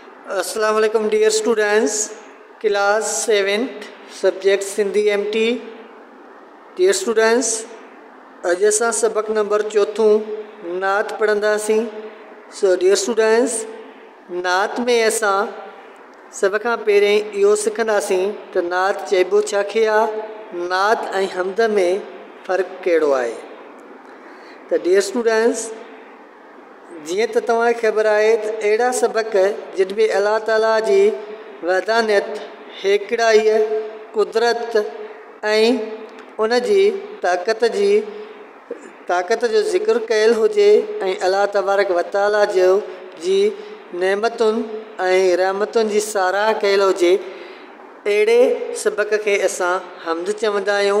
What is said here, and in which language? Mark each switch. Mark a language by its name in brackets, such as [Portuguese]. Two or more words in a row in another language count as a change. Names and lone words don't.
[Arabic] السلام عليكم [English] dear students, class 7th, subject Sindhi MT. Dear students, [Sindhi] अॼु असां सबक नंबर 4 नात पढ़ंदासीं. [English] So dear students, [Sindhi] नात में असां सभ खां पहिरें इहो सिखंदासीं त नात चइबो छाखे आहे, नात ऐं हमद में फ़र्क़ु कहिड़ो आहे. [English] त dear students, [Sindhi] जीअं त तव्हांखे ख़बर आहे त अहिड़ा सबक जिन में [Arabic] الله تعالى [Sindhi] जी वहदानियत, हेकिड़ाईअ, कुदरत ऐं उन जी ताक़त जो ज़िक्र कयल हुजे ऐं [Arabic] الله تبارك وتعالى [Sindhi] जो जी नेमतुनि ऐं रहमतुनि जी साराह कयल हुजे, अहिड़े सबक खे असां हमद चवंदा आहियूं.